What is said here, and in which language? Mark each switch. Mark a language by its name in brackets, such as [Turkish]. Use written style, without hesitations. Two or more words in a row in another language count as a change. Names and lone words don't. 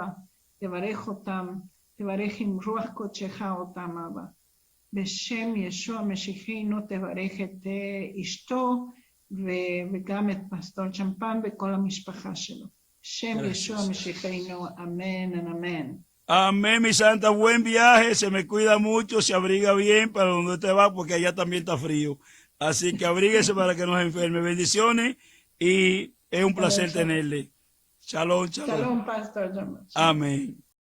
[Hebrew] תברך אותם, תברך עם רוח קודשך אותם, אבא. בשם ישוע משיחנו תברך את אשתו וגם את פסטור צ'מפן וכל המשפחה שלו. בשם ישוע משיחנו, אמן, אמן. [Spanish] Amén, mi santa, buen viaje, se me cuida mucho, se abriga bien para donde usted va, porque allá también está frío. Así que abríguese para que no se enferme. Bendiciones y es un placer tenerle. [Hebrew] שלום, שלום. Shalom, [Spanish] Pastor John. Amén.